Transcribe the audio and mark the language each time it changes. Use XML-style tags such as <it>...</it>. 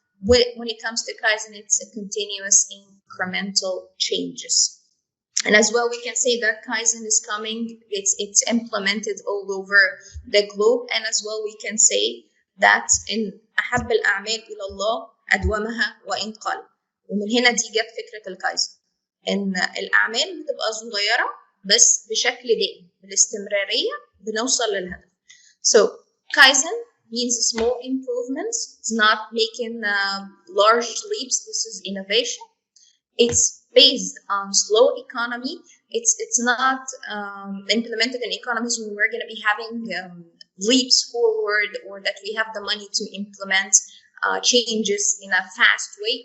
<en>When it comes to Kaizen, it's a continuous incremental changes. And as well, we can say that Kaizen is coming, it's implemented all over the globe. And as well, we can say that in</en> <ar>أحب الأعمال إلى الله أدومها وإن قل. ومن هنا دي جت فكرة الكايزن، إن الأعمال بتبقى صغيرة بس بشكل دائم، بالاستمرارية بنوصل للهدف.</ar> <en>So Kaizen means small improvements. It's not making large leaps. This is innovation. It's based on slow economy. It's not implemented in economies when we're going to be having leaps forward, or that we have the money to implement changes in a fast way.</en>